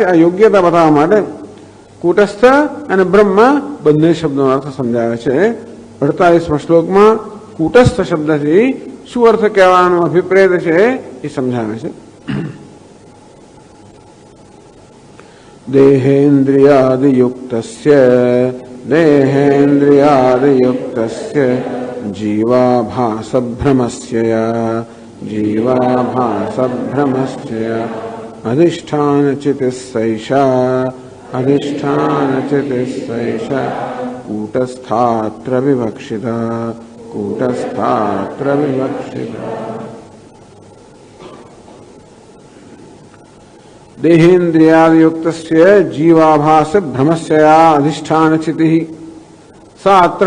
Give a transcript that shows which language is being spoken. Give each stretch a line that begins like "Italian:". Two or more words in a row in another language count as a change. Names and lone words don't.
Gujarati: આ યોગ્યતા બતાવવા માટે કૂટસ્થ અને બ્રહ્મ બંને શબ્દોનો અર્થ સમજાવે છે. 48મા શ્લોકમાં કૂટસ્થ શબ્દથી શું અર્થ કહેવાનો અભિપ્રેત છે એ સમજાવે છે.
Sanskrit: देहेन्द्रियादियुक्तस्य जीवाभासभ्रमस्य अधिष्ठानचितिस्सैषा कूटस्थात्र विवक्षिता देहेन्द्रियादियुक्तस्य जीवाभास भ्रमस्य अधिष्ठानचितिः सा अत्र